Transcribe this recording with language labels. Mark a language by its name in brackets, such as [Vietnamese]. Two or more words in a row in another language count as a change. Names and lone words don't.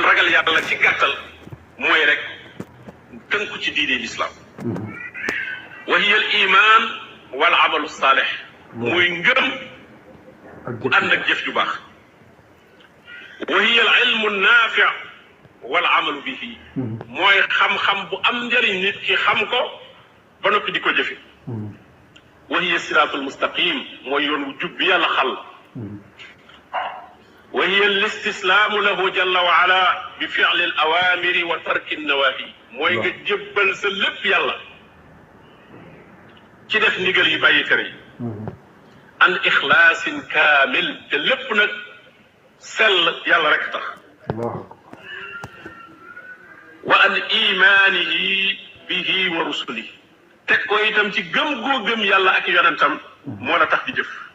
[Wolof] ragal yàlla ci gàttal mooy rek tënku ci diine l'islam [Arabic] وهي الإيمان والعمل الصالح [Wolof] muy ngëm bu ànd ak jëf ju baax [Arabic] وهي العلم النافع والعمل به [Wolof] mooy xam-xam bu am njëriñ nit ki xam ko ba noppi di ko jëfe [Arabic] وهي الصراط المستقيم [Wolof] mooy yoon wu jub bi yàlla xal [Arabic] وهي الاستسلام له جل وعلا بفعل الأوامر وترك النواهي [Wolof] موي nga jébbal sa lépp yàlla ci def ndigal yi bàyyi tere yi [Arabic] عن إخلاص كامل [Wolof] te lépp nag sell yàlla rek tax [Arabic] وعن إيمانه به ورسله [Wolof] teg ko itam ci gëm goo gëm yàlla ak yonentam moo la tax di jëf